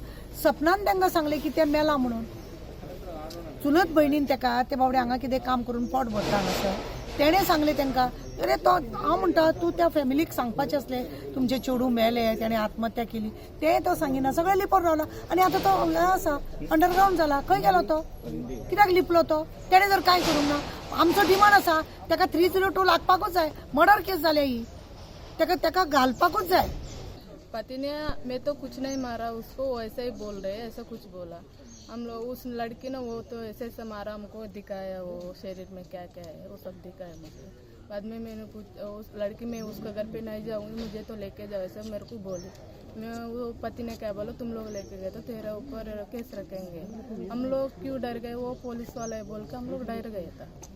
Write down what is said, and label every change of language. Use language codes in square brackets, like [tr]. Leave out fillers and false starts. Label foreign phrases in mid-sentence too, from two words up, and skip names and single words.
[kok] सपनान तांकां सांगलें की तें मेला म्हणून. चुलत भयणीन तेका ते बाबडे हांगा कितें काम करून पोट भरता हांगासर तेणे सांगले तांकां अरे तो हांव म्हणटा तूं त्या फॅमिलीक सांगपाचें असलें तुमचें चेडूं मेलें तेणें आत्महत्या केली तें तो सांगिना सगळें लिपोवन रावला आनी आतां तो हांगा आसा अंडरग्रावंड जाला खंय गेलो तो कित्याक लिपलो तो तेणें जर कांय करूंक ना आमचो डिमांड आसा ताका 302 लागपाकूच जाय [en] murder case [kok] जाल्या ही ताका घालपाकूच जाय [hi] पति ने मैं तो कुछ नहीं मारा उसको वो ऐसे ही बोल रहे ऐसा कुछ बोला हम लोग उस लड़की ने वो तो ऐसे ऐसे मारा हमको दिखाया वो शरीर में क्या क्या है वो सब दिखाया मुझे बाद में मैंने उस लड़की में उसके घर पे नहीं जाऊंगी मुझे तो लेके जाओ ऐसा मेरे को बोली मैं वो पति ने क्या बोला तुम लोग लेके गए तो तेरे ऊपर केस रखेंगे हम लोग क्यों डर गए वो पुलिस वाले बोल के हम लोग डर गए था